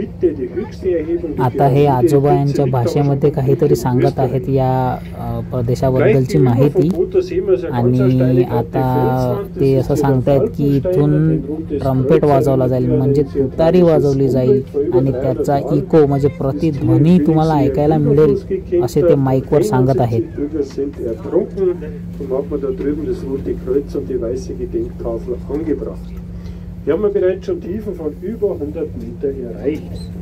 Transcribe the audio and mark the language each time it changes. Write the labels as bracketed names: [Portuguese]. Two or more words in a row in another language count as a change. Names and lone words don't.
[Marathi] आता हे आजोबा यांच्या भाषेमध्ये काहीतरी सांगत आहेत या प्रदेशाबद्दलची माहिती. आणि आता ते असं सांगतायत की इथून ट्रम्पेट वाजवला जाईल, म्हणजे तुतारी वाजवली जाईल आणि त्याचा इको म्हणजे प्रतिध्वनी तुम्हाला ऐकायला मिळेल असे ते माईकवर सांगत आहेत. [German] Wir haben bereits schon Tiefen von über 100 Meter erreicht.